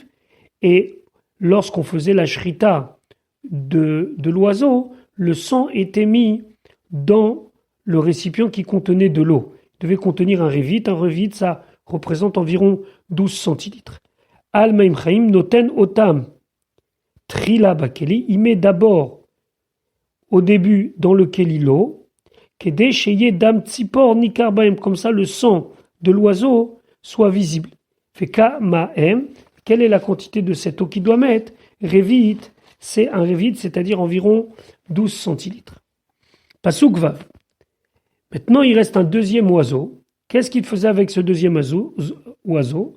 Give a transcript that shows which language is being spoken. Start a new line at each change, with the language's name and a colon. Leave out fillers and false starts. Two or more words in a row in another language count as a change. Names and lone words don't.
French: Et lorsqu'on faisait la shrita de l'oiseau, le sang était mis dans le récipient qui contenait de l'eau. Il devait contenir un revit. Un revit, ça représente environ 12 centilitres.
Hebrew: על מים חיים נותן אותם תחילה בכלי.
French: Il met d'abord au début dans le keli l'eau.
Hebrew: כדי שיהא דם ציפור ניכר בהם.
French: Comme ça, le sang de l'oiseau soit visible.
Hebrew: Feka ma'em.
French: Quelle est la quantité de cette eau qu'il doit mettre? Revit, c'est un revit, c'est-à-dire environ 12 centilitres.
Hebrew: פסוק ו.
French: Maintenant, il reste un deuxième oiseau. Qu'est-ce qu'il faisait avec ce deuxième oiseau?